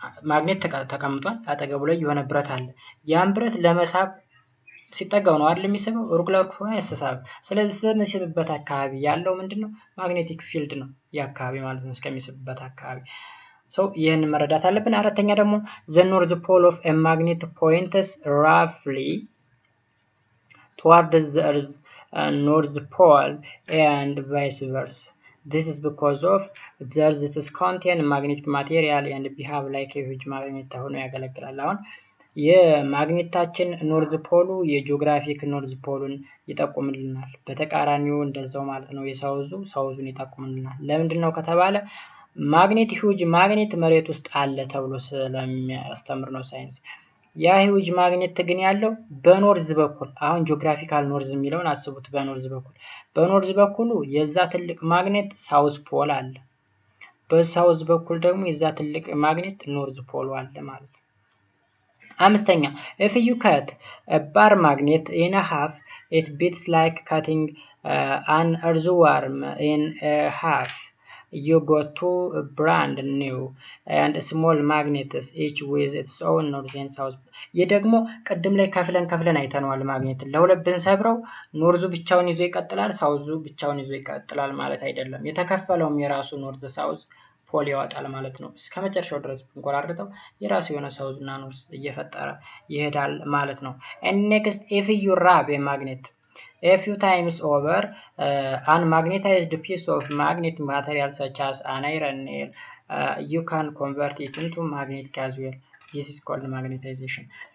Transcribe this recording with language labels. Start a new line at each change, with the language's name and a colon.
Amharic: ማግኔት ተቀምጧል፣ አጠገቡ ላይ የሆነ ብረት አለ። ያን ብረት ለመሳብ ሲጠጋው ነው አይደል የሚስበው፣ ሩቅ ለሩቅ ሆነ አይሰሳብም። ስለዚህ የሚስብበት አካባቢ ያለው ምንድነው? ማግኔቲክ ፊልድ ነው የአካባቢ ማለት ነው፣ እስከሚስብበት አካባቢ። ይህን መረዳት አለብን። አራተኛ ደግሞ
English: the north pole of a magnet points roughly towards the earth's north pole and vice versa. This is because of the earth contains magnetic material and behave like a huge magnet
Amharic: ሆኖ ያገለግላል። አሁን የማግኔታችን ኖርዝ ፖሉ የጂኦግራፊክ ኖርዝ ፖሉን ይጠቁምልናል፣ በተቃራኒው እንደዛው ማለት ነው ሳውዙን ይጠቁምልናል። ለምንድን ነው ከተባለ ማግኔት ሂውጅ ማግኔት መሬት ውስጥ አለ ተብሎ ስለሚያስተምር ነው ሳይንስ። ያ ሂውጅ ማግኔት ግን ያለው በኖርዝ በኩል፣ አሁን ጂኦግራፊካል ኖርዝ የሚለውን አስቡት። በኖርዝ በኩሉ የዛ ትልቅ ማግኔት ሳውዝ ፖል አለ፣ በሳውዝ በኩል ደግሞ የዛ ትልቅ ማግኔት ኖርዝ ፖል አለ ማለት ነው። አምስተኛ
English: if you cut a bar magnet in half it beats like cutting an earthworm in half. You got two brand new and small magnets each with its own north and south.
Amharic: ይህ ደግሞ ቀደም ላይ ከፍለን አይተነዋል። ማግኔት ለሁለት ብንሰብረው ኖርዙ ብቻውን ይዞ ይቀጥላል፣ ሳውዙ ብቻውን ይዞ ይቀጥላል ማለት አይደለም። የተከፈለውም የራሱ ኖርዝ ሳውዝ ፖል ያወጣል ማለት ነው። እስከመጨረሻው ድረስ ብንቆራርጠው የራሱ የሆነ ሳውዝ እና ኖርዝ እየፈጠረ ይሄዳል ማለት ነው።
English: and next if you rub a magnet a few times over unmagnetized piece of magnetic material such as an iron nail, you can convert it into magnetic as well. This is called magnetization.